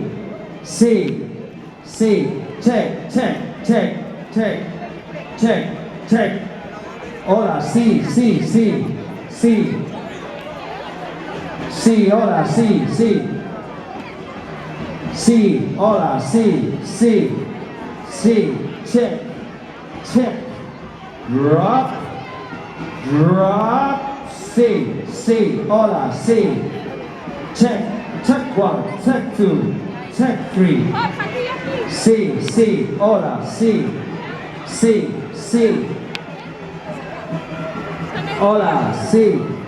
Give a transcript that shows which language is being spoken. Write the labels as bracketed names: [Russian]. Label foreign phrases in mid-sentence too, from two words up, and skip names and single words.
[Spanish] Sí. Sí. [English] Check. Check. Check. Check. Check. Check. [Spanish] Hola. Sí. Sí. Sí. Sí. Sí. Hola. Sí. Sí. Sí. Hola. Sí. Sí. Sí. [English] Check. Check. Drop. Drop. [Spanish] Sí. Sí. Hola. Sí. [English] Check. Check one. Check two. Check three. [Spanish] Sí, sí, hola, sí, sí, sí. Hola, sí.